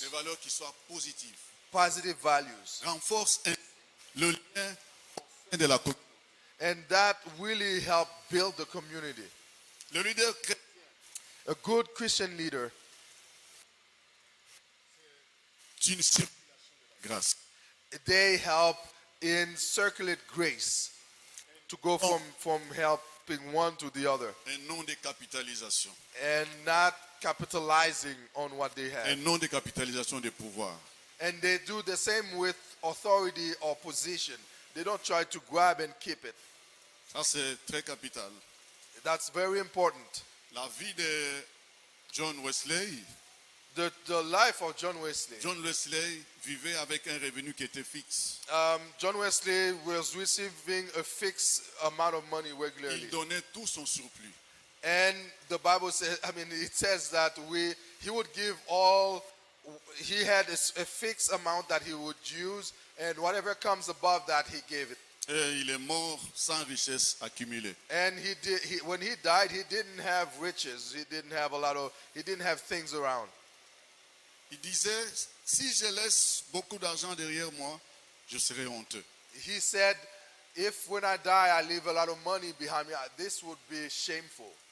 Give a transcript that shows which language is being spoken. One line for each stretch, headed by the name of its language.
French: des valeurs qui soient positives,
English: positive values.
French: renforcent le lien au sein de la communauté.
English: And that really help build the community.
French: Le leader chrétien,
English: A good Christian leader,
French: c'est une circulation de la grâce.
English: they help in circulate grace to go from helping one to the other
French: Un non décapitalisation.
English: and not capitalizing on what they
French: Un
English: have.
French: non décapitalisation des pouvoirs.
English: And they do the same with authority or position. They don't try to grab and keep it.
French: Ça, c'est très capital.
English: That's very important.
French: La vie de John Wesley.
English: The life of John Wesley.
French: John Wesley vivait avec un revenu qui était fixe.
English: John Wesley was receiving a fixed amount of money regularly.
French: Il donnait tout son surplus.
English: And the Bible says, it says that he would give all, he had a fixed amount that he would use, and whatever comes above that, he gave it.
French: Et il est mort sans richesse accumulée.
English: And when he died, he didn't have riches. He didn't have things around.
French: Il disait, si je laisse beaucoup d'argent derrière moi, je serai honteux.
English: He said, if when I die, I leave a lot of money behind me, this would be shameful.